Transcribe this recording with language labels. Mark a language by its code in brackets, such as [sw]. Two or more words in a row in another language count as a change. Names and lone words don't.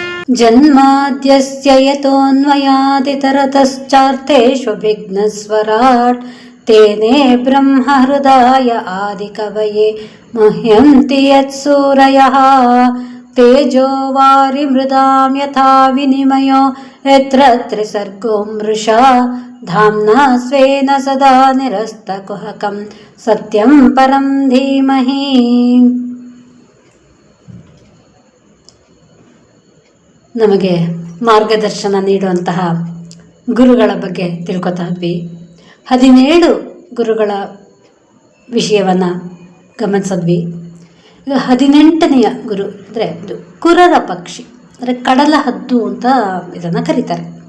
[sa] ಜನ್ಮಾದ್ಯಸ್ಯ ಯತೋನ್ಮಯಾದಿತರತಶ್ಚಾರ್ಥೇಷ್ವಭಿಘ್ನಸ್ವರಾಟ್ ತೇನೇ ಬ್ರಹ್ಮ ಹೃದಯ ಆದಿಕವಯೇ ಮಹ್ಯಂತಿ ಯತ್ಸೂರಯಃ ತೇಜೋ ವಾರಿ ಮೃದಾಂ ಯಥಾ ವಿನಿಮಯೋ ಯತ್ರ ತ್ರಿಸರ್ಗೋ ಮೃಷಾ ಧಾಮ್ನಾ ಸ್ವೇನ ಸದಾ ನಿರಸ್ತಕುಹಕಂ ಸತ್ಯಂ ಪರಂ ಧೀಮಹಿ. [kn] ನಮಗೆ ಮಾರ್ಗದರ್ಶನ ನೀಡುವಂತಹ ಗುರುಗಳ ಬಗ್ಗೆ ತಿಳ್ಕೊತಾ ಇದ್ವಿ. 17 ಗುರುಗಳ ವಿಷಯವನ್ನು ಗಮನಿಸಿದ್ವಿ. ಈಗ 18ನೆಯ ಗುರು ಅಂದರೆ ಇದು ಕುರರ ಪಕ್ಷಿ, ಅಂದರೆ ಕಡಲ ಹದ್ದು ಅಂತ ಇದನ್ನು ಕರೀತಾರೆ.